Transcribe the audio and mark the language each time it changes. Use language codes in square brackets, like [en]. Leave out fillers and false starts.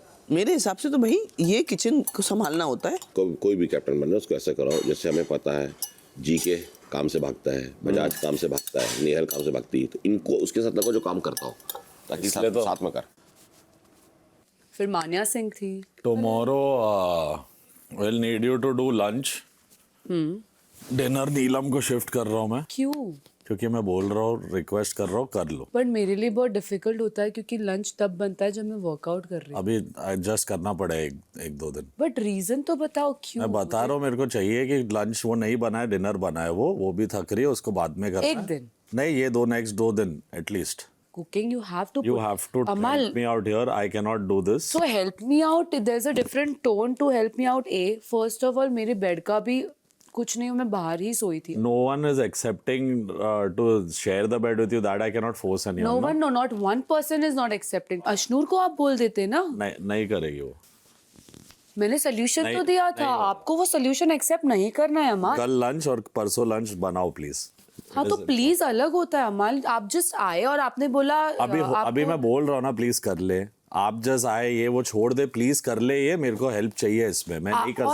[hi] मेरे हिसाब से तो भाई ये किचन को संभालना होता है। कोई भी कैप्टन बनना उसको ऐसा कराओ जैसे हमें पता है जी के काम से भागता है, बजाज काम से भागता है, नेहल काम से भागती है, तो इनको उसके साथ लगो जो काम करता हो, ताकि साथ में कर। फिर मान्या सिंह थी। [en] Tomorrow we'll need you to do lunch. [hi] Dinner नीलम को शिफ्ट कर रहा हूँ मैं, क्यों? क्योंकि मैं बोल रहा हूँ, रिक्वेस्ट कर रहा हूँ, कर लो। पर मेरे लिए बहुत डिफिकल्ट होता है क्योंकि लंच तब बनता है जब मैं वर्कआउट कर रही हूँ। अभी एडजस्ट करना पड़ेगा एक 2 दिन। बट रीजन तो बताओ क्यों? मैं बता रहा हूँ, मेरे को चाहिए कि लंच वो नहीं बना है, डिनर बना है, वो भी थक रही है, उसको बाद में करना एक है। दिन नहीं, ये नेक्स्ट 2 दिन at least. [en] Cooking you have to Amal, help me out here. I cannot do this. So help me out. There's a different tone to help me out. First of all, [hi] मेरे बेड का भी कुछ नहीं, मैं बाहर ही सोई थी। [en] No one is accepting to share the bed with you. That I cannot force anyone. No one, no, not one person is not accepting. [hi] Ashnoor को आप बोल देते ना। नहीं करेगी वो। मैंने सोल्यूशन तो दिया था, आपको वो सोल्यूशन एक्सेप्ट नहीं करना है अमाल। कल लंच और परसों लंच बनाओ प्लीज। हाँ तो प्लीज अलग होता है अमाल। आप जस्ट आए और आपने बोला अभी मैं बोल रहा हूँ ना, प्लीज कर ले। आप जस्ट आए, ये वो छोड़ दे, प्लीज कर ले, ये मेरे को हेल्प चाहिए इसमें, मैं नहीं कर सकता।